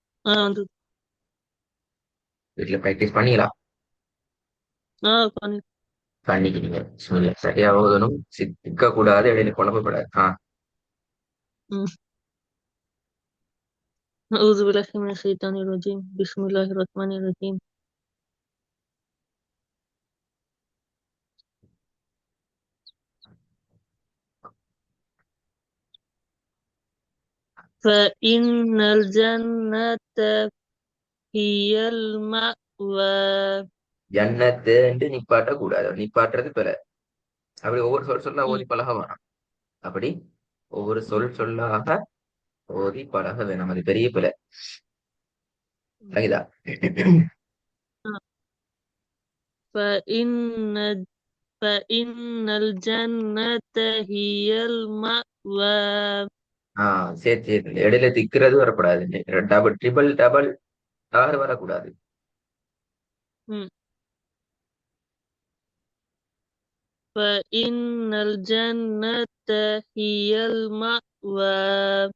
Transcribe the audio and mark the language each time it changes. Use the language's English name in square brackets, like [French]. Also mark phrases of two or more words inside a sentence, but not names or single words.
[Tamil] வந்து வீட்டுல பிராக்டிஸ் பண்ணிக்கலாம். பண்ணி பண்ணிக்கிறீங்க. பிஸ்மில்லா. சரியா ஓதணும், சிக்க கூடாது, இடையில குழப்பப்படாது. ம். [Arabic] أعوذ بالله من الشيطان الرجيم بسم الله الرحمن الرحيم فإن الجنة هي المأوى [Tamil] ஜன்னத்துன்ட்டு நிப்பாட்ட கூடாது, நிப்பாட்டுறது பிற. அப்படி ஒவ்வொரு சொல் சொல்லா ம். ஓதி பழக வேணாம். அப்படி ஒவ்வொரு சொல் சொல்லாக ஓதி பழக வேணும், அது பெரிய பிழை. சரிதா? [Arabic] فإن فإن الجنة هي المأوى [Tamil] சரி சரி, இடையில திக்கிறது வரக்கூடாது. [English] double triple double [Tamil] ஆறு வரக்கூடாது. ம். [Arabic] فإن الجنة هي المأوى